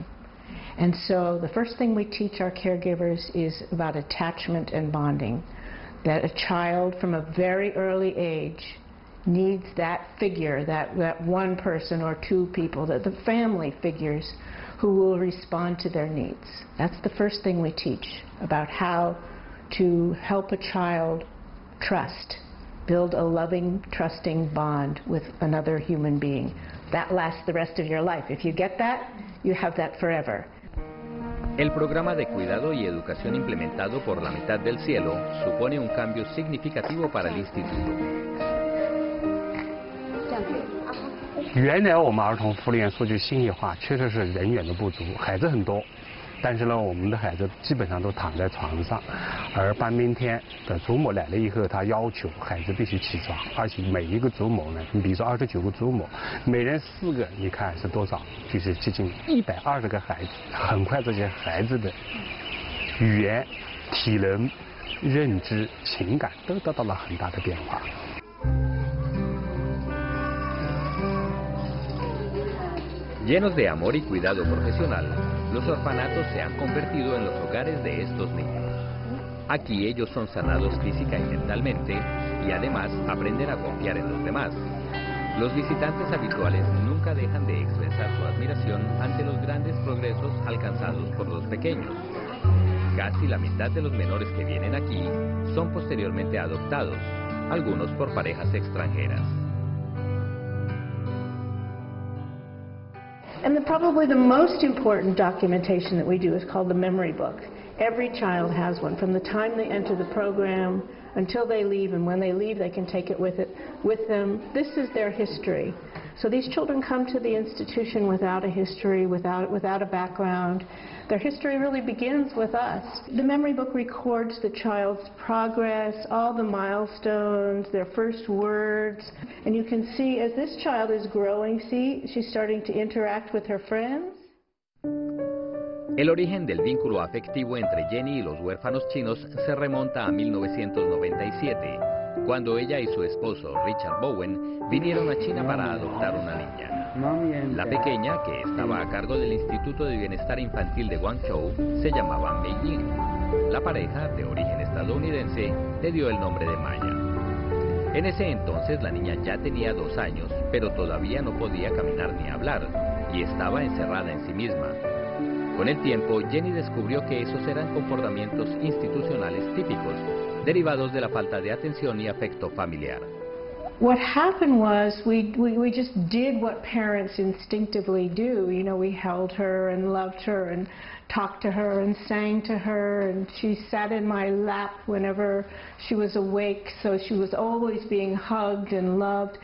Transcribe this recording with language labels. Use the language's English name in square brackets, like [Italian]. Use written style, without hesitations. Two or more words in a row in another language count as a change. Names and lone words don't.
[English] And so the first thing we teach our caregivers is about attachment and bonding, that a child from a very early age needs that figure, that one person or 2 people, that the family figures who will respond to their needs. That's the first thing we teach about how to help a child trust, build a loving, trusting bond with another human being. That lasts the rest of your life. If you get that, you have that forever. [Spanish] El programa de cuidado y educación implementado por La Mitad del Cielo supone un cambio significativo para el instituto. [Chinese] 原来我们儿童福利院说句心里话，确实是人员的不足，孩子很多，但是呢，我们的孩子基本上都躺在床上，而半边天的祖母来了以后，他要求孩子必须起床，而且每一个祖母呢，你比如说29个祖母，每人4个，你看是多少？就是接近120个孩子。很快这些孩子的语言、体能、认知、情感都得到了很大的变化。 [Spanish] Llenos de amor y cuidado profesional, los orfanatos se han convertido en los hogares de estos niños. Aquí ellos son sanados física y mentalmente y además aprenden a confiar en los demás. Los visitantes habituales nunca dejan de expresar su admiración ante los grandes progresos alcanzados por los pequeños. Casi la mitad de los menores que vienen aquí son posteriormente adoptados, algunos por parejas extranjeras. [English] And probably the most important documentation that we do is called the memory book. Every child has one from the time they enter the program until they leave, and when they leave they can take it with them. This is their history. So these children come to the institution without a history, without a background. Their history really begins with us. The memory book records the child's progress, all the milestones, their first words, and you can see as this child is growing, see, she's starting to interact with her friends. [Spanish] El origen del vínculo afectivo entre Jenny y los huérfanos chinos se remonta a 1997, cuando ella y su esposo Richard Bowen vinieron a China para adoptar una niña. La pequeña, que estaba a cargo del Instituto de Bienestar Infantil de Guangzhou, se llamaba Mei Ying. La pareja, de origen estadounidense, le dio el nombre de Maya. En ese entonces la niña ya tenía 2 años, pero todavía no podía caminar ni hablar, y estaba encerrada en sí misma. Con el tiempo, Jenny descubrió que esos eran comportamientos institucionales típicos, derivados de la falta de atención y afecto familiar. [English] What happened was we just did what parents instinctively do. You know, we held her and loved her and talked to her and sang to her, and she sat in my lap whenever she was awake, so she was always being hugged and loved.